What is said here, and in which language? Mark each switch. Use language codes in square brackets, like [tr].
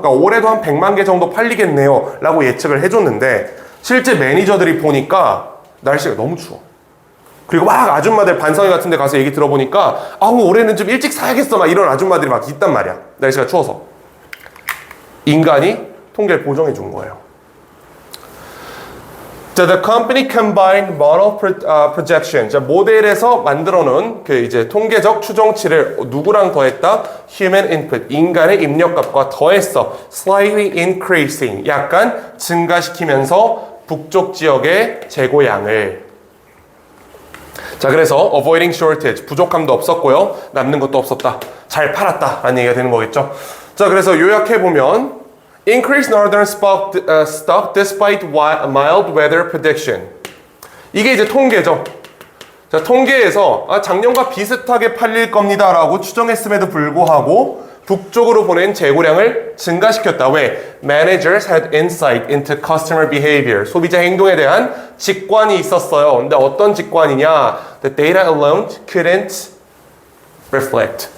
[ko] 그러니까 올해도 한 100만 개 정도 팔리겠네요 라고 예측을 해줬는데 실제 매니저들이 보니까 날씨가 너무 추워. 그리고 막 아줌마들 반성회 같은 데 가서 얘기 들어보니까 올해는 좀 일찍 사야겠어 막 이런 아줌마들이 막 있단 말이야. 날씨가 추워서. 인간이 통계를 보정해 준 거예요. 자, [en] the company combined model projection. [ko] 자, 모델에서 만들어 놓은 그 이제 통계적 추정치를 누구랑 더했다? [en] human input. [ko] 인간의 입력값과 더했어. [en] slightly increasing. [ko] 약간 증가시키면서 북쪽 지역의 재고량을. 자, 그래서 [en] avoiding shortage, [ko] 부족함도 없었고요. 남는 것도 없었다. 잘 팔았다 라는 얘기가 되는 거겠죠. 자, 그래서 요약해보면 [en] increase northern stock despite mild weather prediction. [ko] 이게 이제 통계죠. 자, 통계에서 작년과 비슷하게 팔릴 겁니다 라고 추정했음에도 불구하고 북쪽으로 보낸 재고량을 증가시켰다. 왜? [en] Managers had insight into customer behavior. [ko] 소비자 행동에 대한 직관이 있었어요. 근데 어떤 직관이냐? [en] The data alone couldn't reflect.